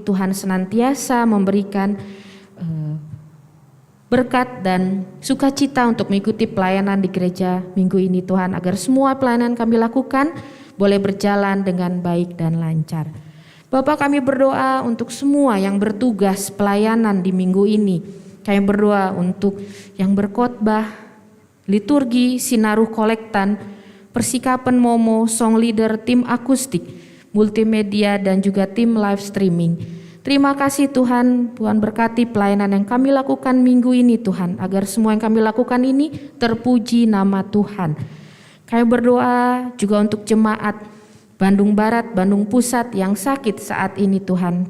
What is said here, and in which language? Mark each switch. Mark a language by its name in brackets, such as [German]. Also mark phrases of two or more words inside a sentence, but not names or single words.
[Indonesian] Tuhan senantiasa memberikan berkat dan sukacita untuk mengikuti pelayanan di gereja minggu ini Tuhan, agar semua pelayanan kami lakukan boleh berjalan dengan baik dan lancar. Bapak, kami berdoa untuk semua yang bertugas pelayanan di minggu ini. Kami berdoa untuk yang berkhotbah, liturgi, sinaruh kolektan, persikapan momo, [English] song leader, [Indonesian] tim akustik, multimedia, dan juga tim [English] live streaming. [Indonesian] Terima kasih Tuhan, Tuhan berkati pelayanan yang kami lakukan minggu ini Tuhan, agar semua yang kami lakukan ini terpuji nama Tuhan. Kami berdoa juga untuk jemaat Bandung Barat, Bandung Pusat yang sakit saat ini Tuhan.